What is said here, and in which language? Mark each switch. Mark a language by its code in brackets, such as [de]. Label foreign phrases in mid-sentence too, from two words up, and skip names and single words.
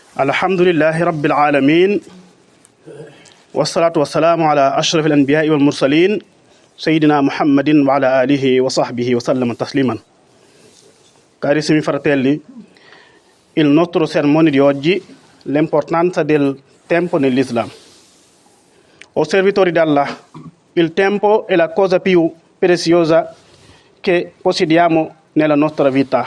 [ar] الحمد لله رب العالمين والصلاة والسلام على أشرف الأنبياء والمرسلين سيدنا محمد وعلى آله وصحبه وسلم تسليما. [it] Carissimi fratelli, il nostro sermone di oggi, l'importanza del tempo nell'Islam. O servitori d'Allah, il tempo è la cosa più preziosa che possediamo nella nostra vita.